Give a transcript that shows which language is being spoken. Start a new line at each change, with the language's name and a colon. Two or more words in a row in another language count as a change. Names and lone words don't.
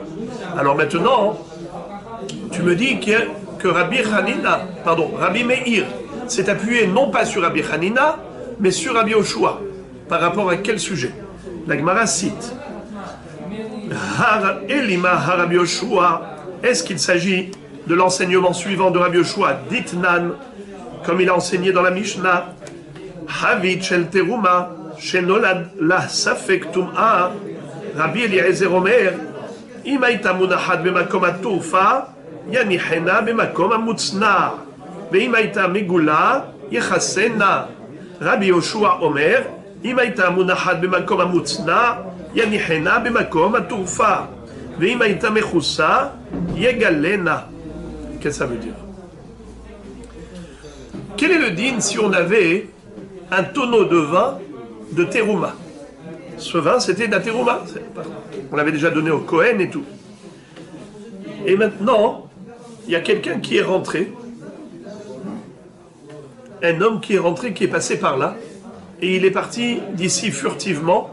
French: Alors maintenant, tu me dis que Rabbi Meir s'est appuyé non pas sur Rabbi Hanina, mais sur Rabbi Yehoshua. Par rapport à quel sujet? La Gemara cite Elima Rabbi Yehoshua. Est-ce qu'il s'agit de l'enseignement suivant de Rabbi Yehoshua, Ditnan, comme il a enseigné dans la Mishnah,
Hebrew: חבית של תרומה שנולד לה ספק טומאה. רבי אליעזר אומר, אם הייתה מונחת במקום התעופה, יניחנה במקום המוצנע, ואם הייתה מגולה, יחסנה. רבי יהושע אומר, אם הייתה מונחת במקום המוצנע, יניחנה במקום התעופה, ואם הייתה מכוסה, יגלנה.
French: Qu'est-ce que ça veut dire? Quel est le din si on avait un tonneau de vin de terouma? Ce vin, c'était d'un terouma. On l'avait déjà donné au Kohen et tout. Et maintenant, il y a quelqu'un qui est rentré, un homme qui est rentré, qui est passé par là, et il est parti d'ici furtivement.